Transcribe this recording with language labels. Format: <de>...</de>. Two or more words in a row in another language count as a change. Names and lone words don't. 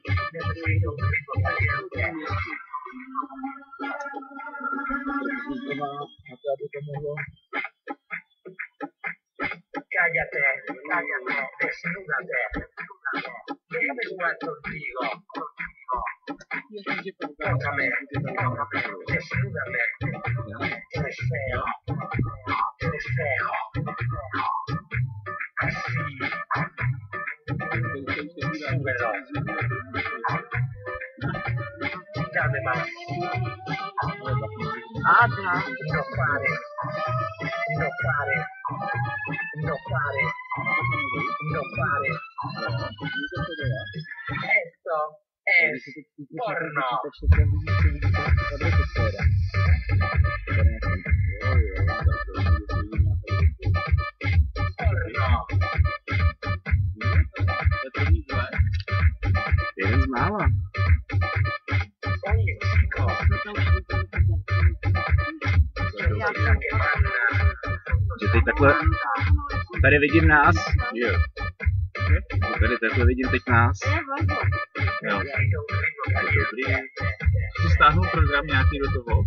<cs>Na to, aby to mohlo...</cs> <es>Cállate, desnúdate. Déjame jugar contigo. Tócame, desnúdame. Eres feo. Así. Súbelo. Dame más. Habla. No pares. Esto es porno.</es> <cs>Jeden z mála.</cs> <es>Oye, chicos.</es> <cs>Že teď takhle... Tady vidím nás. Jo. Tady takhle vidím teď nás. Jo. Dobrý. Jsi stáhnul program nějaký do toho?</cs>